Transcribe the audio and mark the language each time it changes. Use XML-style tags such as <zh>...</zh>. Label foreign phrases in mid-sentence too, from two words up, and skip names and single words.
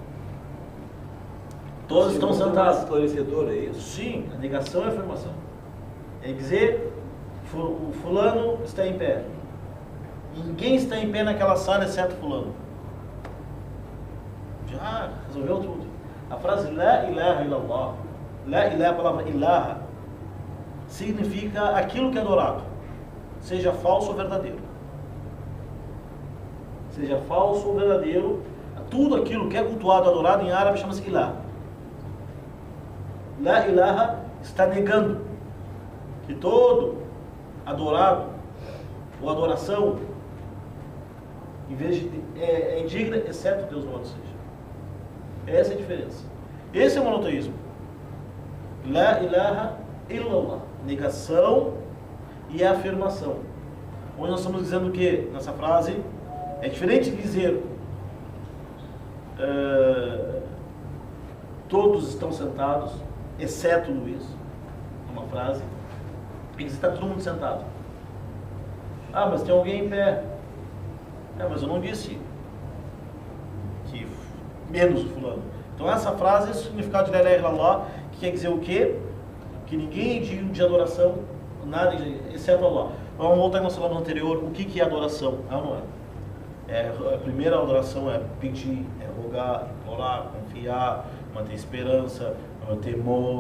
<pt>Todos estão sentados. Esclarecedor, é isso? Sim, a negação e a afirmação. É dizer, o fulano está em pé. Ninguém está em pé naquela sala exceto fulano. Já resolveu tudo. A frase</pt> <ar>لا إله إلا الله. لا إله,</ar> <pt>a palavra ilaha, significa aquilo que é adorado, seja falso ou verdadeiro. Seja falso ou verdadeiro, tudo aquilo que é cultuado, adorado em árabe chama-se ilah.</pt> <ar>لا إله</ar> <pt>está negando que todo adorado ou adoração, em vez de é indigna, exceto Deus não seja. Essa é a diferença. Esse é o monoteísmo.</pt> <ar>لا إله إلا الله.</ar> <pt>Negação e afirmação. Onde nós estamos dizendo o que nessa frase? É diferente de dizer todos estão sentados, exceto o Luiz, uma frase, e dizer está todo mundo sentado. Ah, mas tem alguém em pé. Mas eu não disse que menos o fulano. Então essa frase é o significado de</pt> <ar>لا إله إلا الله,</ar> <pt>que quer dizer o quê? Que ninguém é digno de adoração, nada exceto Allah. Vamos voltar ao nosso falamos anterior, o que é adoração? Não é? A primeira adoração é pedir, é rogar, implorar, confiar, manter esperança, temor.</pt>